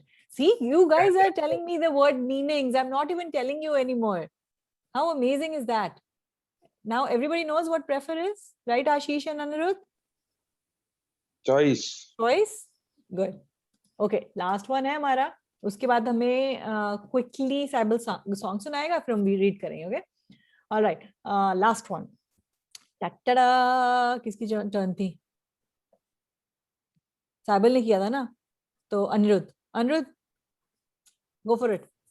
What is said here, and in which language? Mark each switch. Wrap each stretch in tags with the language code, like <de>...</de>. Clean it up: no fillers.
<en>See, you guys are telling me the word meanings. I'm not even telling you anymore. How amazing is that? Now everybody knows what prefer is, right, Ashish and Anirudh? Choice. Good. Okay, last one</en> <hi>है हमारा. उसके बाद हमें quickly Saibal song सुनाएगा, फिर हम भी read करेंगे.</hi> <en>Okay. All right. Last one. Ta-da!</en> <hi>किसकी turn थी? Saibal ने किया था ना?</hi> <en>तो Anirudh, go for it.</en>